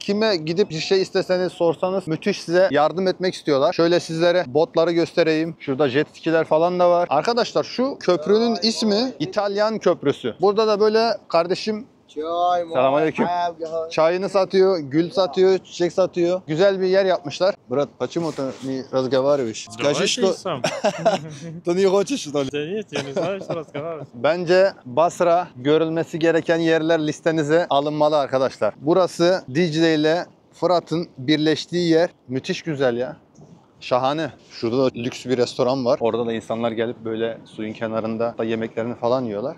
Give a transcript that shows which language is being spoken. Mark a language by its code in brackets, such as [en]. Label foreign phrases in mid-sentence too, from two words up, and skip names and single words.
[tr] Kime gidip bir şey isteseniz, sorsanız müthiş size yardım etmek istiyorlar. Şöyle sizlere botları göstereyim. Şurada jet skiler falan da var. Arkadaşlar şu köprünün ismi İtalyan Köprüsü. Burada da böyle kardeşim selamünaleyküm. Çayını satıyor, gül satıyor, çiçek satıyor. Güzel bir yer yapmışlar. [ru] Brat, почему ты не разговариваешь? Скажи, что ты не хочешь, что ли? Нет, я не знаю, что разговаривать. [tr] Bence Basra görülmesi gereken yerler listenize alınmalı arkadaşlar. Burası Dicle ile Fırat'ın birleştiği yer. Müthiş güzel ya. Şahane. Şurada da lüks bir restoran var. Orada da insanlar gelip böyle suyun kenarında da yemeklerini falan yiyorlar.